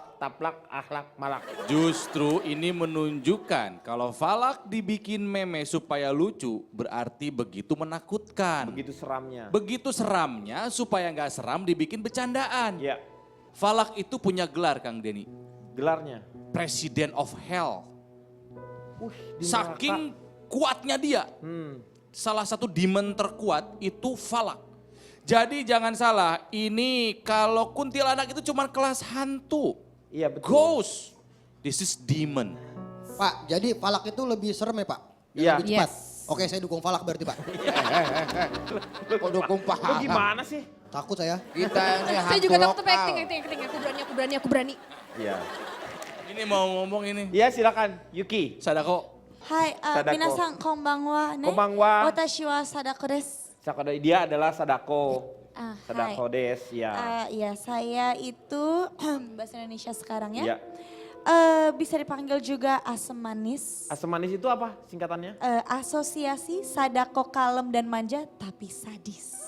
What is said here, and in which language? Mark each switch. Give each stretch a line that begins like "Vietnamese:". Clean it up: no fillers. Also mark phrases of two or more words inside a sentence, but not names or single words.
Indonesian: taplak, akhlak, malak. Justru ini menunjukkan kalau Falak dibikin meme supaya lucu berarti begitu menakutkan. Begitu seramnya. Begitu seramnya supaya nggak seram dibikin bercandaan. Ya, Falak itu punya gelar Kang Denny. gelarnya.
English: President of Hell.
Indonesian: Di Saking kuatnya dia. neraka. Salah satu demon terkuat itu Falak. Jadi jangan salah, ini kalau kuntilanak itu cuma kelas hantu. Iya betul.
English: Ghost. This is demon.
Indonesian: Pak, jadi falak itu lebih serem ya Pak? Dan Iya. Lebih cepat. Yes. Oke, saya dukung Falak berarti Pak. Kok dukung Lu pahala? gimana sih? Takut saya. Kita ini hantu Saya juga takut lokal. acting. Aku berani. Iya. Ini mau ngomong ini. Iya silakan, Yuki. Sadako.
Japanese: はい、貞子皆さんこんばんはね。こんばんは私は貞子です。
Indonesian: Dia adalah Sadako. Ah, Sadako des, ya. Iya, saya itu bahasa Indonesia sekarang ya. Iya. Bisa dipanggil juga asam manis. Asam manis itu apa singkatannya? Asosiasi Sadako kalem dan manja tapi sadis.